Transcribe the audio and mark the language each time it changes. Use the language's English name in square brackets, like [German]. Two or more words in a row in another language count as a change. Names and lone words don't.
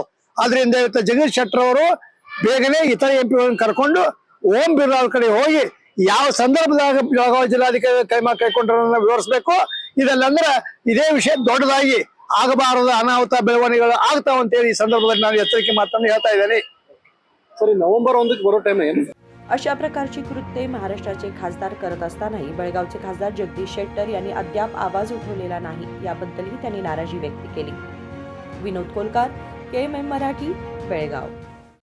[Kannada] ಆದ್ರಿಂದ ಇವತ್ತು ಜಗದೀಶ್ ಶೆಟ್ಟರ್ ಅವರು ಬೇಗನೆ ಇತರ ಎಂಪಿಗಳನ್ನು ಕರ್ಕೊಂಡು ಓಂ ಬಿರ್ಲಾ ಅವ್ರ ಕಡೆ ಹೋಗಿ ಯಾವ ಸಂದರ್ಭದಾಗ ಬೆಳಗಾವಿ ಜಿಲ್ಲಾಧಿಕಾರಿ ಕೈಗೊಂಡ್ರನ್ನ ವಿವರಿಸಬೇಕು। ಇದೆಲ್ಲ ಅಂದ್ರೆ ಇದೇ ವಿಷಯ ದೊಡ್ಡದಾಗಿ ಆಗಬಾರದ ಅನಾಹುತ ಬೆಳವಣಿಗೆಗಳು ಆಗ್ತಾವ ಅಂತ ಹೇಳಿ ಈ संदर्भात ನಾನು ಎಚ್ಚರಿಕೆ ಮಾತನ್ನು ಹೇಳ್ತಾ ಇದ್ದೇನೆ। [Marathi] सॉरी नोव्हेंबर 1 बरो टाइम आहे। अशा प्रकारची कृत्ये महाराष्ट्राचे खासदार करत असतानाही बेळगावचे खासदार जगदीश शेट्टर यांनी अद्याप आवाज उठवलेला नाही, याबद्दलही त्यांनी नाराजी व्यक्त केली। विनोद कोलकार, KMM मराठी, बेळगाव।